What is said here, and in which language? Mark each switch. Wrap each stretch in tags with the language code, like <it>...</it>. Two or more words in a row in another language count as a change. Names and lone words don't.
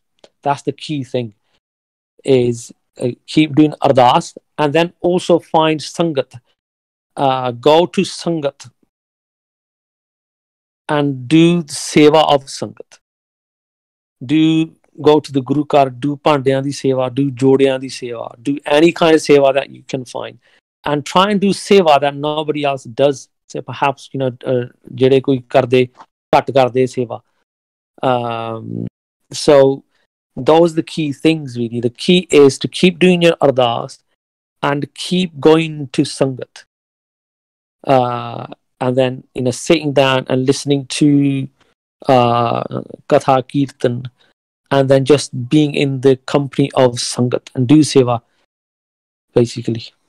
<en>That's the key thing, is keep doing ardas, and then also find sangat. Go to sangat and do the seva of sangat. Go to the Guru Ghar, do</en> <pa>ਪਾਂਡਿਆਂ ਦੀ ਸੇਵਾ,</pa> <en>do</en> <pa>ਜੋੜਿਆਂ ਦੀ ਸੇਵਾ,</pa> <en>do any kind of seva that you can find, and try and do seva that nobody else does. So perhaps</en> <pa>ਜਿਹੜੇ ਕੋਈ ਕਰਦੇ, ਕੱਟ ਕਰਦੇ ਸੇਵਾ.</pa> <en>So those are the key things really. The key is to keep doing your ardas and keep going to sangat, and then sitting down and listening to</en> <pa>ਕਥਾ ਕੀਰਤਨ,</pa> <en>and then just being in the company of sangat and do seva, basically.</en>